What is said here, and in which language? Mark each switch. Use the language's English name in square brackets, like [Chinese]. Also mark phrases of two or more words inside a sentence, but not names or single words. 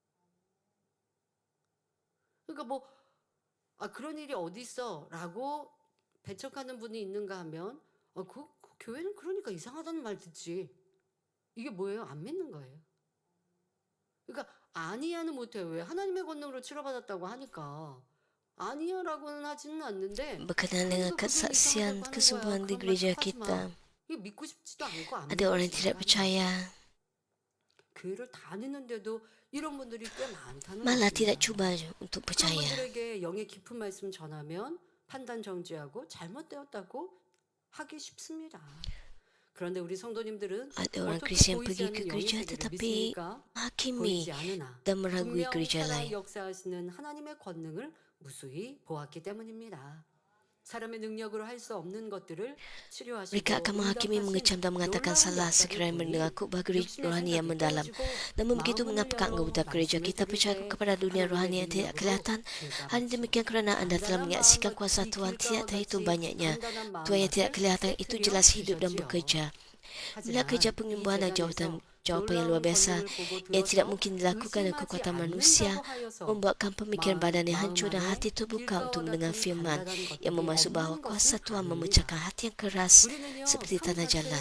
[Korean] 그러니까 뭐 그런 일이 어디 있어라고 배척하는 분이 있는가 하면 그 교회는 그러니까 이상하다는 말 듣지. 이게 뭐예요? 안 믿는 거예요. 그러니까 아니야는 못해요. 왜? 하나님의 권능으로 치료받았다고 하니까 아니야라고는 하지는 않는데 [Malay] Berkenaan dengan [Korean] 그러니까 그게 [Malay] kesaksian [Korean] 이상하다고 하는 [Malay] kesembuhan [Korean] 거야. [Malay] di [Korean] 그런 말 [Malay] gereja [Korean] 하지 마. [Malay] kita, [Korean] 이게 믿고 싶지도 않고 안 [Malay] ada [Korean] 믿고 [Malay] orang yang tidak [Korean] 싶지도 않아요. [Malay] percaya, [Korean] 교회를 다니는데도 이런 분들이 꽤 많다는 [Malay] malah tidak [Korean] 것입니다. [Malay] cuba untuk [Korean] 그런 [Malay] percaya. [Korean] 분들에게 영의 깊은 말씀 전하면 판단 정지하고 잘못되었다고 하기 쉽습니다. 그런데 우리 성도님들은 [Malay] Ada orang [Korean] 어떻게 [Malay] Kristian [Korean] 보이지 [Malay] pergi [Korean] 않는 [Malay] ke [Korean] 영의 [Malay] gereja [Korean] 세계를 [Malay] tetapi [Korean] 믿습니까? [Malay] menghakimi [Korean] 보이지 않으나 [Malay] dan meragui [Korean] 분명 [Malay] gereja [Korean] 살아 [Malay] lain. [Korean] 역사하시는 하나님의 권능을 무수히 보았기 때문입니다. 사람의 능력으로 할 수 없는 것들을 치료하시고 [Malay] Mereka akan menghakimi, mengecam dan mengatakan salah sekiranya mendengar khutbah gereja rohani yang mendalam. Namun begitu mengapakah anggota gereja kita percaya kepada dunia rohani yang tidak kelihatan? Hal demikian kerana anda telah menyaksikan kuasa Tuhan tidak terhitung banyaknya. Tuhan yang tidak kelihatan itu jelas hidup dan bekerja. Bila kerja penyembuhan dan jawapan yang luar biasa, ia tidak mungkin dilakukan dengan kekuatan manusia, membuatkan pemikiran badan yang hancur dan hati terbuka untuk mendengar firman yang memaksud bahawa kuasa Tuhan memecahkan hati yang keras seperti tanah jalan.